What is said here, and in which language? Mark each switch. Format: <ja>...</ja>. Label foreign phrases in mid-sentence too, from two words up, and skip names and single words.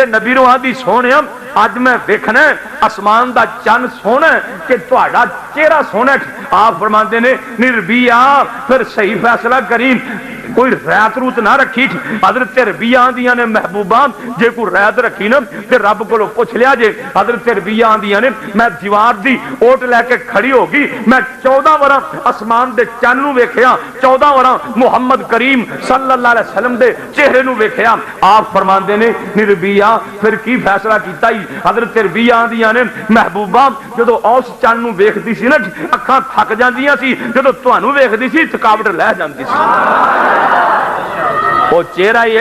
<pa>نبی نوں آندی سوہنیا اج میں ویکھنا اسمان دا چند سوہنا کہ تہاڈا چہرہ سوہنا آپ فرماتے نے نربیا فیر صحی فیصلہ کری کوئی رعایت رت نہ رکھی حضرت ربیعہ آندیاں نے محبوبا جے کوئی رعایت رکھی نہ تے رب کولوں پچھ لیا جے حضرت ربیعہ آندیاں نے میں دیوار دی اوٹ لےکے کھڑی ہوگی میں 14 ورا اسمان دے چند نوں ویکھیا 14 ورا محمد کریم</pa> <ar>صلى الله عليه وسلم</ar> <pa>دے چہرے نوں ویکھیا آپ فرماندے نے ربیعہ فیر کی فیصلہ کیتا ہی حضرت ربیعہ آندیاں نے محبوبا جدوں اس چند نوں ویکھدی سی نہ اکھاں تھک جاندیاں سی جدوں تہانوں ویکھدی سی تھکاوٹ لہہ جاندی سی وہ چہرہ ہی</pa>